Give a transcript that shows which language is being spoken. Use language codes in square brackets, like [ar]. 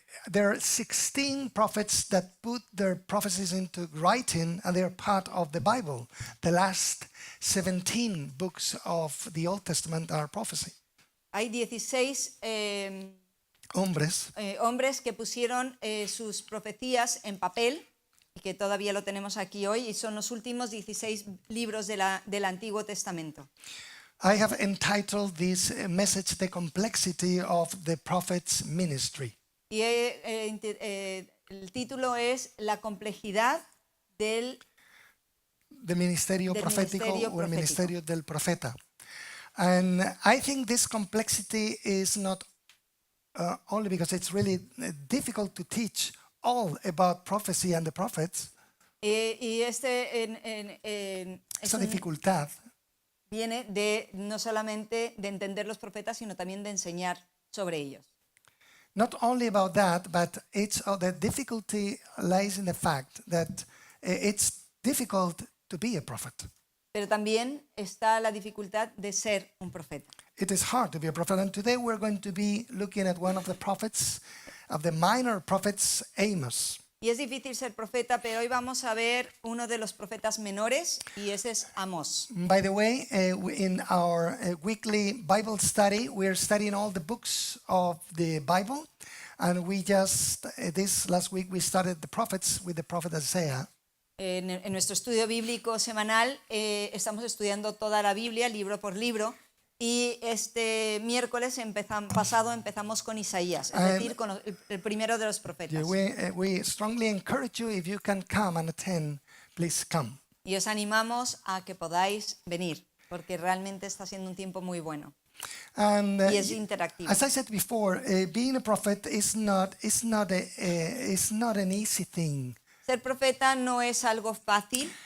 [en] there are 16 prophets that put their prophecies into writing, and they're part of the Bible. The last 17 books of the Old Testament are prophecy. [es] hay 16 hombres que pusieron sus profecías en papel y que todavía lo tenemos aquí hoy, y son los últimos 16 libros del Antiguo Testamento. [en] I have entitled this message "The Complexity of the Prophet's Ministry." [es] Y el título es La complejidad del ministerio profético o el ministerio del profeta. [en] And I think this complexity is not only because it's really difficult to teach all about prophecy and the prophets. [es] Y Esa dificultad viene de no solamente de entender los profetas, sino también de enseñar sobre ellos. [en] Not only about that, but the difficulty lies in the fact that it's difficult to be a prophet. [es] Pero también está la dificultad de ser un profeta. [en] It is hard to be a prophet, and today we're going to be looking at one of the prophets, of the minor prophets, Amos. [es] Y es difícil ser profeta, pero hoy vamos a ver uno de los profetas menores, y ese es Amós. [en] By the way, in our weekly Bible study, we're studying all the books of the Bible, and we just, this last week, we started the prophets with the prophet Isaiah. [es] En nuestro estudio bíblico semanal estamos estudiando toda la Biblia, libro por libro, y este miércoles pasado empezamos con Isaías, es decir, con el primero de los profetas. [en] We strongly encourage you, if you can come and attend, please come. [es] Y os animamos a que podáis venir, porque realmente está siendo un tiempo muy bueno. [en] And [es] y es interactivo. [en] As I said before, being a prophet is not an easy thing. [es] Ser profeta no es algo fácil.